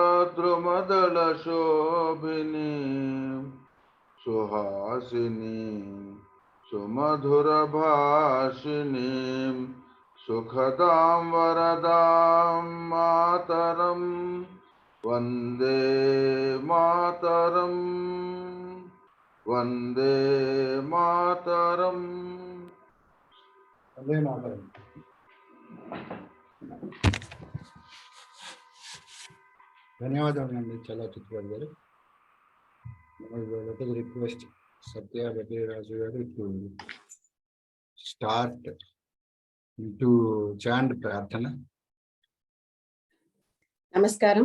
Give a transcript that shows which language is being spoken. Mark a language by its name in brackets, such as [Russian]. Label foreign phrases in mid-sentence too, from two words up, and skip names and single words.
[Sanskrit] द्रुमदल शोभिनीं सुहासिनीं सुमधुर भाषिणीं सुखदां वरदां मातरं वन्दे मातरं वन्दे मातरम् Vande Mataram. Vande Mataram. [Telugu] ధన్యవాదాలు చాలా చిత్రబాబు గారు. [English] Let us request Satya Raju garu to start to chant Prarthana. Namaskaram.